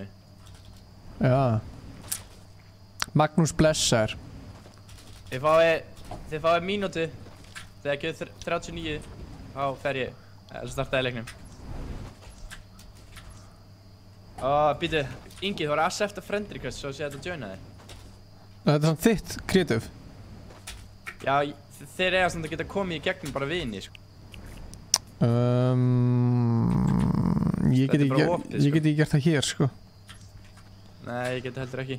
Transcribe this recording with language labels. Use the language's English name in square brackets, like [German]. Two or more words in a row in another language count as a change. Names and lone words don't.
[Icelandic] Já. Magnús blessaður. Þið fáið mínútu. Þegar gefið 39, þá fer ég að starta í leiknum. Býtu, Ingi, þú var að accepta [English] friend request [Icelandic] svo að sé þetta að joina þig. Þetta er svona þitt kreatív. Já, þeir eiga samt að geta komið í gegnum bara vini, sko. Ég get ekki gert það hér, sko. Nei, ég geti heldur ekki.